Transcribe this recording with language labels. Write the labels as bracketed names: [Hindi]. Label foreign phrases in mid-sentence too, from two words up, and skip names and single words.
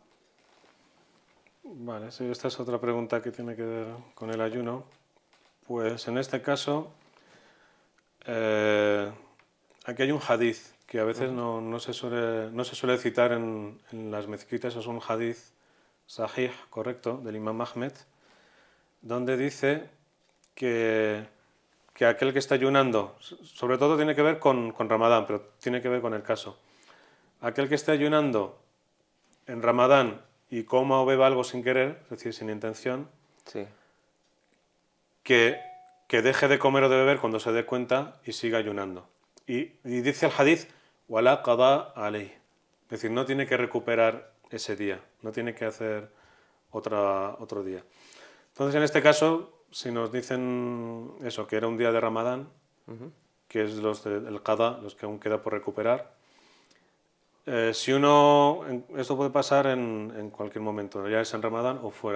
[Spanish] Vale, sí, esta es otra pregunta que tiene que ver con el ayuno. Pues en este caso, aquí hay un hadith que a veces no se suele citar en las mezquitas. Es un [Arabic] حديث صحيح, [Spanish] correcto, del Imam Ahmed, donde dice que aquel que está ayunando, sobre todo tiene que ver con Ramadán, pero tiene que ver con el caso. Aquel que esté ayunando en Ramadán y coma o beba algo sin querer, es decir, sin intención, Sí. que deje de comer o de beber cuando se dé cuenta y siga ayunando. Y dice el hadith, [Arabic] ولا قضاء عليه, [Spanish] es decir, no tiene que recuperar ese día, no tiene que hacer otro día. Entonces, en este caso, si nos dicen eso, que era un día de Ramadán, que es los del qada, los que aún queda por recuperar, si esto puede pasar en cualquier momento, ya es en Ramadán o fuera.